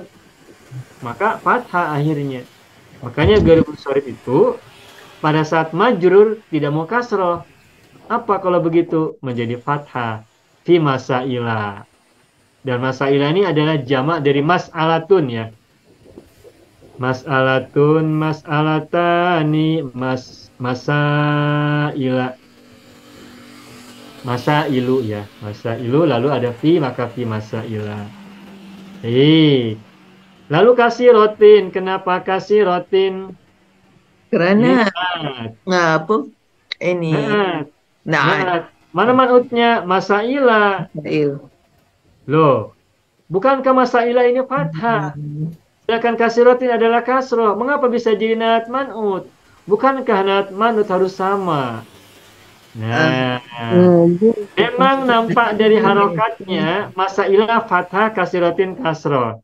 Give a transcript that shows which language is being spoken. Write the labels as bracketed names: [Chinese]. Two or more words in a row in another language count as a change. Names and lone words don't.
[Indonesian] Maka fathah akhirnya. Makanya ghairu munsharif itu, pada saat majrur tidak mau kasroh. Apa kalau begitu? Menjadi fathah. [Arabic] Fi masaila. [Indonesian] Dan masaila ini adalah jamak dari mas'alatun ya. [Arabic] Mas'alatun, mas'alatani, masaila. [Indonesian] Masailu ya. Masailu lalu ada fi, maka [Arabic] fi masaila. [Indonesian] Lalu kasirotin. Kenapa kasirotin? Karena Niat. apa? Ini Niat. Mana manutnya? Masaila. Loh, bukankah masaila ini fathah? Sedangkan kasirotin adalah kasroh. Mengapa bisa jadi naat man'ut? Bukankah naat man'ut harus sama? Nah, memang nampak dari harokatnya masailah fathah, kasirotin kasroh.